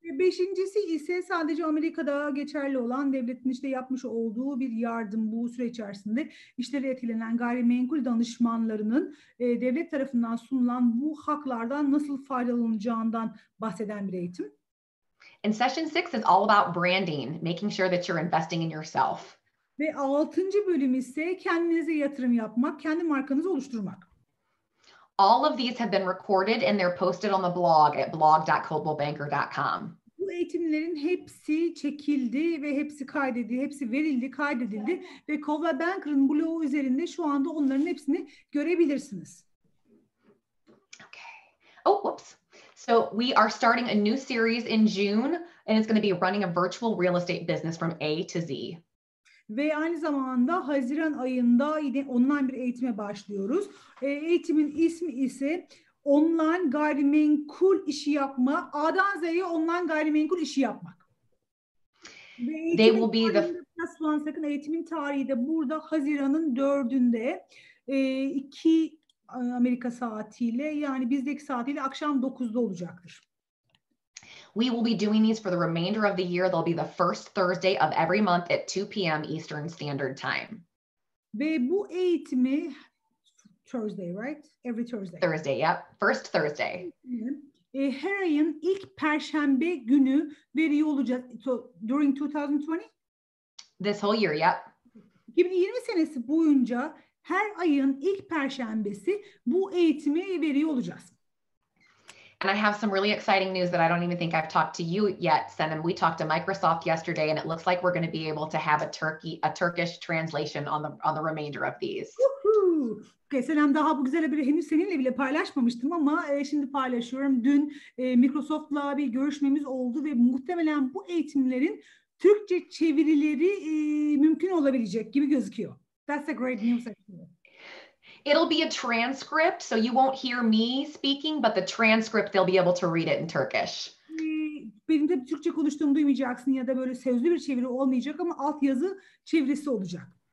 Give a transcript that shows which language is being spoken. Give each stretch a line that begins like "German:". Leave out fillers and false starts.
Turkish: Beşincisi ise sadece Amerika'da geçerli olan devletin işte yapmış olduğu bir yardım bu süre içerisinde işleri etkilenen gayrimenkul danışmanlarının devlet tarafından sunulan bu haklardan nasıl faydalanacağından bahseden bir eğitim.
English: And session 6 is all about branding, making sure that you're investing in yourself.
Turkish: Ve 6. bölüm ise kendinize yatırım yapmak, kendi markanızı oluşturmak.
English: All of these have been recorded and they're posted on the blog at blog.coldwellbanker.com.
Turkish: Bu eğitimlerin hepsi çekildi ve hepsi kaydedildi, hepsi verildi, kaydedildi ve Coldwell Banker'ın blogu üzerinde şu anda onların hepsini görebilirsiniz.
English: Okay. Oh, whoops. So we are starting a new series in June and it's going to be running a virtual real estate business from A to Z.
Turkish: Ve aynı zamanda Haziran ayında yine online bir eğitime başlıyoruz. Eğitimin ismi ise online gayrimenkul işi yapma, A'dan Z'ye online gayrimenkul işi yapmak. Ve
English: They will be the
Turkish: sakın eğitimin tarihi de burada Haziran'ın 4'ünde 2 Amerika saatiyle yani bizdeki saatiyle akşam 9'da olacaktır.
English: We will be doing these for the remainder of the year. They'll be the first Thursday of every month at 2 p.m. Eastern Standard Time.
Turkish: Ve bu eğitimi
English: Thursday, right? Every Thursday. Thursday, yep. First Thursday.
Turkish: Her ayın ilk Perşembe günü veriyor olacağız.
English: So, during 2020? This whole year, yep.
Turkish: 2020 senesi boyunca her ayın ilk Perşembesi bu eğitimi veriyor olacağız.
English: And I have some really exciting news that I don't even think I've talked to you yet, Senem. We talked to Microsoft yesterday, and it looks like we're going to be able to have a Turkish translation on the remainder of these.
Turkish: Okay, Senem, daha bu güzel haberi henüz seninle bile paylaşmamıştım ama şimdi paylaşıyorum. Dün Microsoft'la bir görüşmemiz oldu ve muhtemelen bu eğitimlerin Türkçe çevirileri mümkün olabilecek gibi gözüküyor.
English: That's a great news actually. It'll be a transcript, so you won't hear me speaking, but the transcript, they'll be able to read it in Turkish.
Turkish: Benim de Türkçe konuştuğumu duymayacaksın ya da böyle sözlü bir çeviri olmayacak ama altyazı çevirisi olacak.